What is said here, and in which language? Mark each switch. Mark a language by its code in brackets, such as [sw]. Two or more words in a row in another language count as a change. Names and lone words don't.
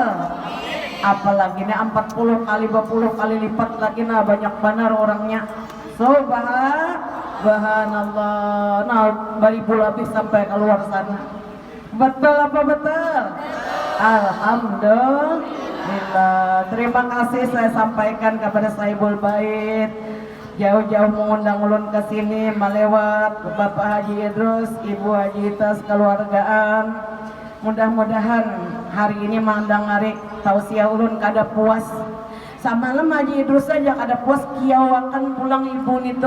[id] Apalagi ini 40 kali 20 kali lipat lagi, nah banyak benar orangnya. Subhanallah. Nah beribu lebih sampai keluar sana. Betul apa betul? Alhamdulillah. Terima kasih saya sampaikan kepada Sahibul Bait. [bjn] Jauh-jauh mengundang ulun ke sini melewat Bapak Haji Idrus, Ibu Haji Itas, keluargaan. Mudah-mudahan hari ini mandang hari tausiah ulun kada puas. Samalam Haji Idrus saja kada puas kiawakan pulang ibu itu.